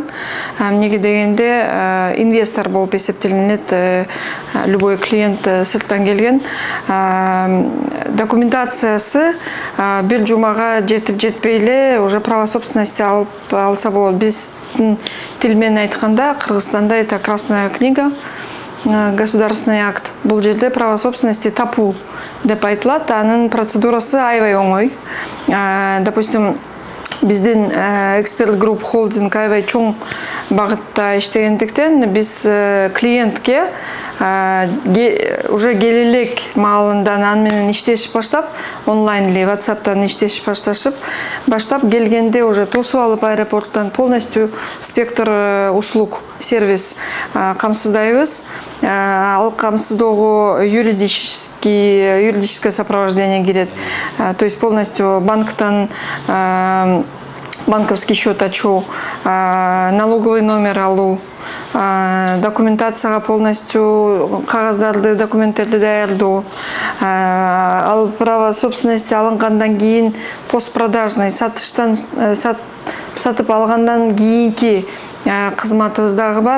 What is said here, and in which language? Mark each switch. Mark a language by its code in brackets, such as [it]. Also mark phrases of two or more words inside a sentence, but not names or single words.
[ky] Эмнеге дегенде инвестор болуп эсептелинет [ru] любой клиент [ky] сырттан келген. Документациясы бир жумага жетип жетпей эле [ru] уже право собственности [ky] алса болот. Биздин тил менен айтканда Кыргызстанда [ru] это красная книга, государственный акт. [ky] Бул жерде [ru] право собственности [ky] тапуу деп айтылат. Анын процедурасы аябай оңой. Допустим, биздин эксперт групп холдинг аябай чоң багытта иштегендиктен биз клиентке уже келелек маалында аны менен иштешип баштап, онлайн эле WhatsApp'тан иштешип баштап келгенде уже тосуп алып аэропорттон [ru] полностью спектр услуг, [ky] сервис камсыздайбыз. Ал камсыздоого [ru] юридическое сопровождение [ky] кирет. [ru] То есть полностью [ky] банктан [ru] банковский счет [ky] ачуу, налоговый номер алуу, документацияга полностью кагаздарды, документтерди даярдоо, ал [ru] право собственности [ky] алынгандан кийин постпродажный сатып алгандан кийинки кызматыбыз дагы бар.